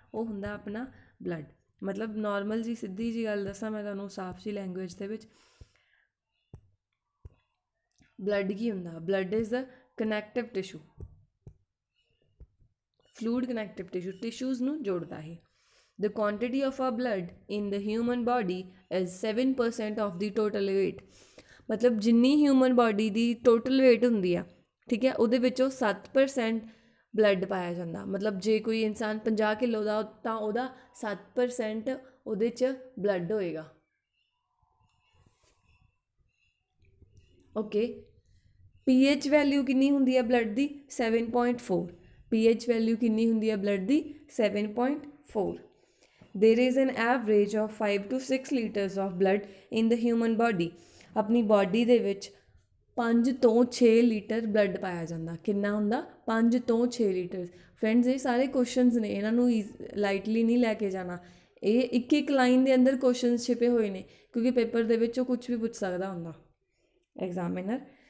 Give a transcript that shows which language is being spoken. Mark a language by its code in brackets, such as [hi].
[pa] ਉਹ ਹੁੰਦਾ ਆਪਣਾ ਬਲੱਡ। ਮਤਲਬ ਨੋਰਮਲ ਜੀ ਸਿੱਧੀ ਜੀ ਗੱਲ ਦੱਸਾਂ ਮੈਂ ਤੁਹਾਨੂੰ, ਸਾਫ਼ ਜੀ ਲੈਂਗੁਏਜ ਦੇ ਵਿੱਚ, ਬਲੱਡ ਕੀ ਹੁੰਦਾ? [en] blood is the connective tissue, fluid connective tissue, [pa] tissues ਨੂੰ ਜੋੜਦਾ ਹੈ। [en] The quantity of our blood in the human body is 7% of the total weight। [pa] ਮਤਲਬ ਜਿੰਨੀ ਹਿਊਮਨ ਬਾਡੀ ਦੀ ਟੋਟਲ ਵੇਟ ਹੁੰਦੀ ਆ, ਠੀਕ ਹੈ, ਉਹਦੇ ਵਿੱਚੋਂ 7% ਬਲੱਡ ਪਾਇਆ ਜਾਂਦਾ। ਮਤਲਬ ਜੇ ਕੋਈ ਇਨਸਾਨ 50 ਕਿਲੋ ਦਾ ਤਾਂ ਉਹਦਾ 7% ਉਹਦੇ 'ਚ ਬਲੱਡ ਹੋਏਗਾ। ਓਕੇ। pH ਵੈਲਿਊ ਕਿੰਨੀ ਹੁੰਦੀ ਹੈ ਬਲੱਡ ਦੀ? 7.4। pH ਵੈਲਿਊ ਕਿੰਨੀ ਹੁੰਦੀ ਹੈ blood ਦੀ? 7.4। [en] There is an average of 5 to 6 liters of blood in the human body। [pa] ਆਪਣੀ ਬਾਡੀ ਦੇ ਵਿੱਚ 5 ਤੋਂ 6 ਲੀਟਰ ਬਲੱਡ ਪਾਇਆ ਜਾਂਦਾ। ਕਿੰਨਾ ਹੁੰਦਾ? 5 ਤੋਂ 6 ਲੀਟਰ। ਫਰੈਂਡਸ, ਇਹ ਸਾਰੇ ਕੁਐਸਚਨਸ ਨੇ, ਇਹਨਾਂ ਨੂੰ ਲਾਈਟਲੀ ਨਹੀਂ ਲੈ ਕੇ ਜਾਣਾ। ਇਹ ਇੱਕ ਇੱਕ ਲਾਈਨ ਦੇ ਅੰਦਰ ਕੁਐਸਚਨਸ ਛਿਪੇ ਹੋਏ ਨੇ, ਕਿਉਂਕਿ ਪੇਪਰ ਦੇ ਵਿੱਚ ਉਹ ਕੁਛ ਵੀ ਪੁੱਛ ਸਕਦਾ ਹੁੰਦਾ ਐਗਜ਼ਾਮੀਨਰ।